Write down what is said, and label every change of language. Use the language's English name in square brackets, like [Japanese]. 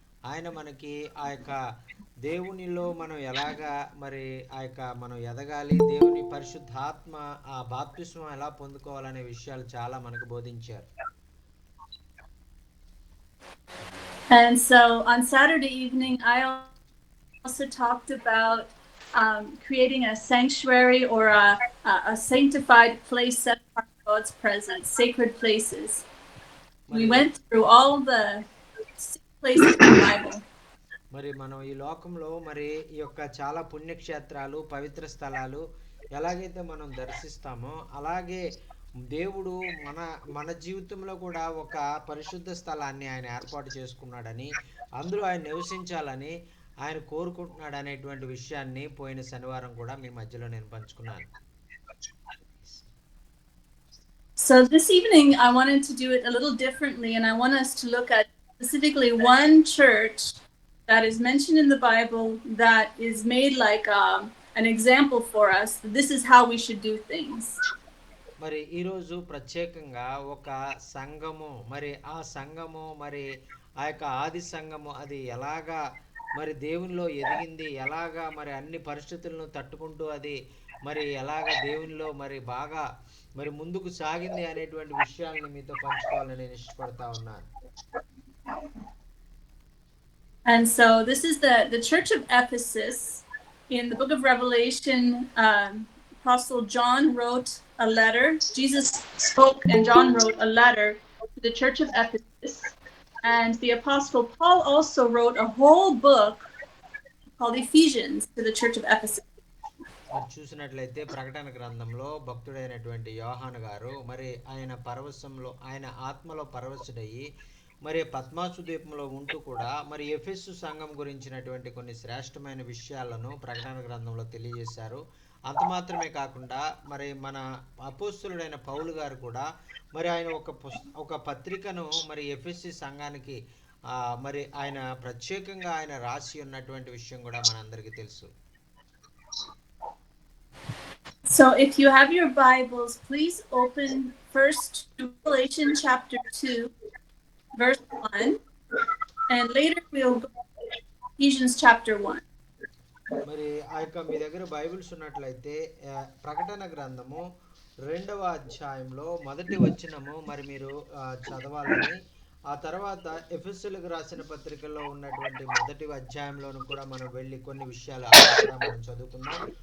[Telugu] ఆయన మనకి ఆ యొక్క దేవునిలో మనం ఎలాగా మరి ఆ యొక్క మనం ఎదగాలి, దేవుని పరిశుద్ధాత్మ ఆ బాప్తిస్మం ఎలా పొందుకోవాలనే విషయాలు చాలా మనకు బోధించారు. [English] And so on Saturday evening, I also talked about creating a sanctuary or a sanctified place set apart for God's presence, sacred places. We went through all the places in the Bible. [Telugu] మరి మనం ఈ లోకంలో మరి ఈ యొక్క చాలా పుణ్యక్షేత్రాలు, పవిత్ర స్థలాలు ఎలాగైతే మనం దర్శిస్తామో అలాగే దేవుడు మన జీవితంలో కూడా ఒక పరిశుద్ధ స్థలాన్ని ఆయన ఏర్పాటు చేసుకున్నాడని, అందులో ఆయన నివసించాలని ఆయన కోరుకుంటున్నాడు అనేటువంటి విషయాన్ని పోయిన శనివారం కూడా మీ మధ్యలో నేను పంచుకున్నాను. [English] So this evening I wanted to do it a little differently, and I want us to look at specifically one church that is mentioned in the Bible that is made like an example for us. This is how we should do things. [Telugu] మరి ఈరోజు ప్రత్యేకంగా ఒక సంఘము, మరి ఆ సంఘము మరి ఆ యొక్క ఆది సంఘము అది ఎలాగా మరి దేవునిలో ఎదిగింది, ఎలాగా మరి అన్ని పరిస్థితులను తట్టుకుంటూ అది మరి ఎలాగా దేవునిలో మరి బాగా మరి ముందుకు సాగింది అనేటువంటి విషయాలను మీతో పంచుకోవాలని నేను ఇష్టపడతా ఉన్నాను. [English] And so this is the church of Ephesus. In the book of Revelation, Apostle John wrote a letter. Jesus spoke and John wrote a letter to the church of Ephesus. And the Apostle Paul also wrote a whole book called Ephesians to the church of Ephesus. [Telugu] మరి చూసినట్లయితే ప్రకటన గ్రంథంలో భక్తుడైనటువంటి యోహాను గారు మరి ఆయన ఆత్మలో పరవశుడయ్యి మరి పద్మాసు ద్వీపంలో ఉంటూ కూడా మరి ఎఫెసు సంఘం గురించినటువంటి కొన్ని శ్రేష్టమైన విషయాలను ప్రకటన గ్రంథంలో తెలియజేశారు. అంత మాత్రమే కాకుండా మరి మన అపోస్తలుడైన పౌలు గారు కూడా మరి ఆయన ఒక పత్రికను మరి ఎఫెసు సంఘానికి మరి ఆయన ప్రత్యేకంగా ఆయన రాసి ఉన్నటువంటి విషయం కూడా మనందరికీ తెలుసు. [English] So if you have your Bibles, please open first to Revelation chapter 2, verse 1, and later we'll go to Ephesians chapter 1. [Telugu] మరి ఆ యొక్క మీ దగ్గర బైబిల్స్ ఉన్నట్లయితే ప్రకటన గ్రంథము 2వ అధ్యాయంలో 1వ వచనము మరి మీరు చదవాలని, ఆ తర్వాత ఎఫెసీయులకు రాసిన పత్రికలో ఉన్నటువంటి 1వ అధ్యాయంలోను కూడా మనం వెళ్ళి కొన్ని విషయాలు అక్కడ కూడా మనం చదువుకుందాం.